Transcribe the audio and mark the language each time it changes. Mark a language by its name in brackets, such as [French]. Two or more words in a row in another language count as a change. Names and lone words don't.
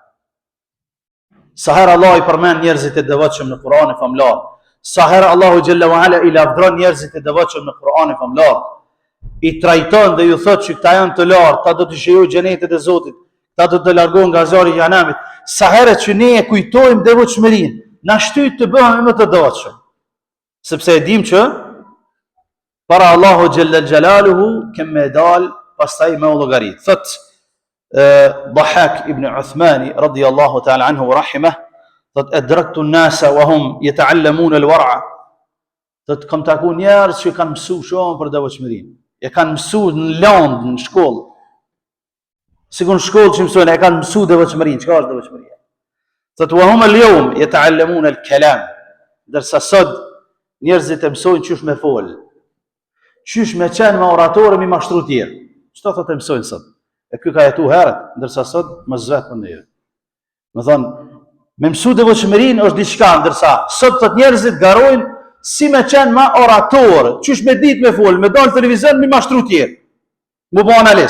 [Albanian] Sa herë Allah i përmend njerëzit e devotshëm në Kur'anin famlar, sa herë Allahu [Arabic] جل وعلا [Albanian] i lavdron njerëzit e devotshëm në Kur'anin famlar, i trajton dhe ju thot që këta janë të lartë, ta do të shijojnë xhenetet e Zotit, ta do të largohen nga zjarri i xhenamit. Sa herë që ne e kujtojmë devotshmërinë, na shtyt të bëhemi më të devotshëm. Sepse e dim që para Allahu [Arabic] جل جلاله [Albanian] kemë dal pastaj me llogarit. Thot Dhahak ibn Uthmani [Arabic] رضي الله تعالى عنه ورحمه, [Albanian] thot [Arabic] أدركت الناس وهم يتعلمون الورع. [Albanian] Thot kam taku njerëz që kanë mësuar shumë për devotshmërinë. E kanë mësuar në land, në shkollë. Sigur në shkollë që mësojnë, e kanë mësuar devotshmërinë. Çka është devotshmëria? Thot [Arabic] وهم اليوم يتعلمون الكلام. [Albanian] Derisa sot njerëzit e mësojnë çysh me fol. Çysh me qenë me oratorë me mashtru tjerë. Çto thotë mësojnë sot? E ky ka jetu herët, ndërsa sot më zvet për neve. Më thonë, me mësu devotshmërinë është diçka, ndërsa sot të njerëzit garojnë si me qenë ma oratorë, qysh me dit me folë, me dalë televizion, me mashtru tjerë, mu bo analist.